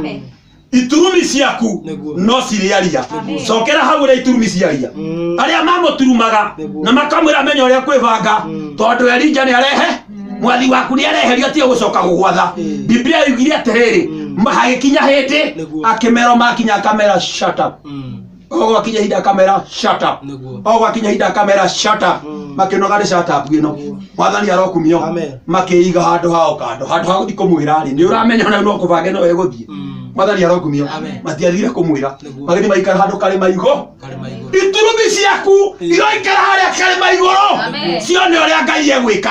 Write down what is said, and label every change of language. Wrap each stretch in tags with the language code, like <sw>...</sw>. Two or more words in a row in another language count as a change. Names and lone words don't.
<ki>Iturumi ciaku no cirĩaria. Cokera hau ũrĩa iturumi ciaria. Arĩa mamũturumaga na makamwĩra menya ũrĩa kwĩbanga, tondũ Elija nĩarehe mwathi waku nĩareherio tiga gũcoka gũgwatha. Biblia yugire atĩrĩrĩ, hagĩkinya hĩndĩ akĩmera makinya akamera</ki> <en>shut up.</en> <ki>Gwakinya hinda akamera</ki> <en>shut up.</en> <ki>Gwakinya hinda akamera</ki> <en>shut up.</en> <ki>Makĩnoga nĩ</ki> <en>shut up</en> <ki>ĩno. Mwathani arokumio. Makĩiga handũ hao kando, handũ ha gũthiĩ kũmwĩra-rĩ, nĩũramenya ona no kũbanga ĩno ĩgũthiĩ. Mwathani arokumio. Matiathire kũmwĩra, magĩthiĩ maikara handũ karĩma igũrũ. Iturumi ciaku iroikara harĩa karĩma igũrũ, cione ũrĩa Ngai egwĩka.</ki>